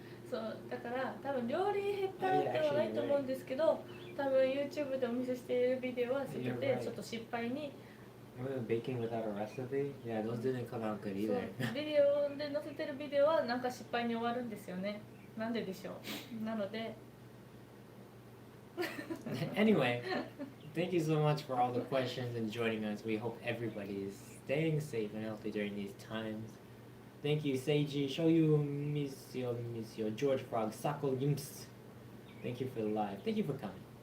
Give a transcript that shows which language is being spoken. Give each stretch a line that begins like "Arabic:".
Japanese: そうだから多分料理下手ではないと思うんですけど、多分 YouTube でお見せしているビデオは全てちょっと失敗に。
English: Baking without a recipe? Yeah, those didn't come out good
Japanese: そう
English: either.
Japanese: ビデオで載せてるビデオはなんか失敗に終わるんですよね。なんででしょう。なので。
English: Anyway, thank you so much for all the questions and joining us. We hope everybody is staying safe and healthy during these times. Thank you, Seiji, Shoyu, Misio, George Frog, Sako Yimps. Thank you for the live. Thank you for coming.